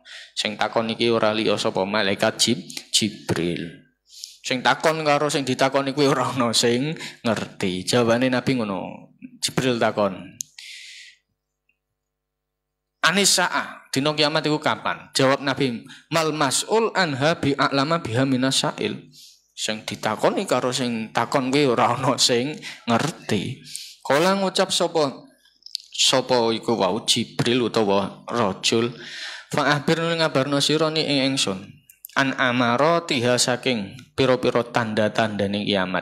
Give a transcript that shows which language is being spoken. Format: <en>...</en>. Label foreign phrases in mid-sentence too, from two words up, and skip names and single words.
<jv>Sing takon iki ora liya sapa malaikat Jibril. Sing takon karo sing ditakoni kuwi ora ana sing ngerti. Jawabane nabi ngono. Jibril takon Anisa'a dina kiamat iku kapan?</jv> <ar>Jawab Nabi ما المسؤول عنها بأعلم بها من السائل.</ar> <jv>Sing ditakoni karo sing takon kuwi ora ana sing ngerti. Kala ngucap sapa iku wau Jibril utawa</jv> <ar>رجل فأخبر</ar> <jv>ngabarno sira ni ing ingsun</jv> <ar>عن أماراتها</ar> <jv>saking pira-pira tanda-tandane kiamat.</jv>